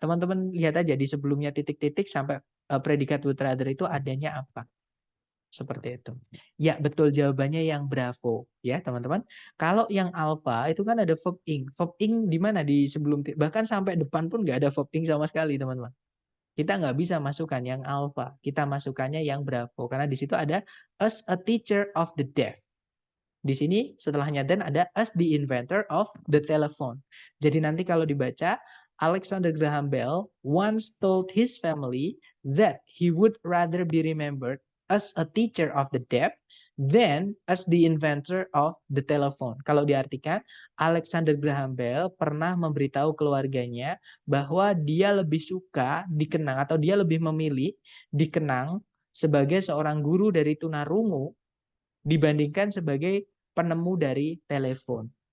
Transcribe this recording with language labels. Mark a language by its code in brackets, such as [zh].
[id] Teman-teman lihat aja di sebelumnya titik-titik sampai predikat would rather itu adanya apa? Seperti itu. Ya, betul jawabannya yang bravo. Ya, teman-teman. Kalau yang alpha itu kan ada verb ing. Verb ing di mana? Di sebelum, bahkan sampai depan pun nggak ada verb ing sama sekali, teman-teman. Kita nggak bisa masukkan yang alpha. Kita masukkannya yang bravo. Karena di situ ada [en] as a teacher of the deaf. [id] Di sini setelahnya [en] then ada as the inventor of the telephone. [id] Jadi nanti kalau dibaca, [en] Alexander Graham Bell once told his family that he would rather be remembered as a teacher of the deaf than as the inventor of the telephone. [id] Kalau diartikan, Alexander Graham Bell pernah memberitahu keluarganya bahwa dia lebih suka dikenang atau dia lebih memilih dikenang sebagai seorang guru dari tunarungu dibandingkan sebagai penemu dari telepon.